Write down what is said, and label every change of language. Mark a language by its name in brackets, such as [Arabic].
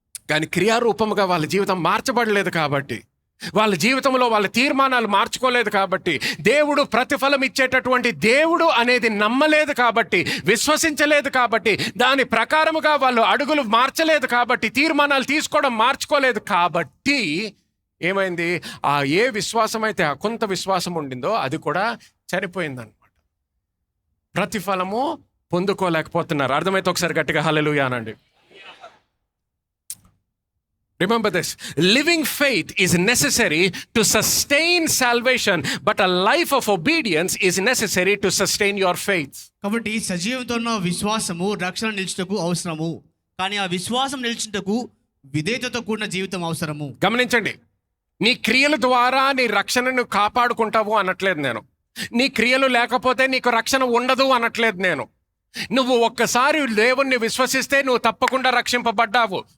[Telugu] కానీ క్రియారూపముగా వాళ్ళ జీవితం మార్చబడలేదు కాబట్టి, వాళ్ళ జీవితంలో వాళ్ళ తీర్మానాలు మార్చుకోలేదు కాబట్టి, దేవుడు ప్రతిఫలం ఇచ్చేటటువంటి దేవుడు అనేది నమ్మలేదు కాబట్టి, విశ్వసించలేదు కాబట్టి, దాని ప్రకారముగా వాళ్ళు అడుగులు మార్చలేదు కాబట్టి, తీర్మానాలు తీసుకోవడం మార్చుకోలేదు కాబట్టి ఏమైంది? ఆ ఏ విశ్వాసం అయితే ఆ కొంత విశ్వాసం ఉండిందో అది కూడా చనిపోయిందనమాట. ప్రతిఫలము పొందుకోలేకపోతున్నారు. అర్థమైతే ఒకసారి గట్టిగా హల్లెలూయా అనండి. [English] Remember this, living faith is necessary to sustain salvation, but a life of obedience is necessary to sustain your faith. [Telugu] కాబట్టి సజీవంతో ఉన్న విశ్వాసము రక్షణ నిలుచుటకు అవసరము, కానీ ఆ విశ్వాసం నిలుచుటకు విధేయతతో కూడిన జీవితం అవసరము. గమనించండి, నీ క్రియల ద్వారా నీ రక్షణను కాపాడుకుంటావు అనట్లేదు నేను. నీ క్రియలు లేకపోతే నీకు రక్షణ ఉండదు అనట్లేదు నేను. నువ్వు ఒక్కసారి దేవుణ్ణి విశ్వసిస్తే నువ్వు తప్పకుండా రక్షింపబడ్డావు.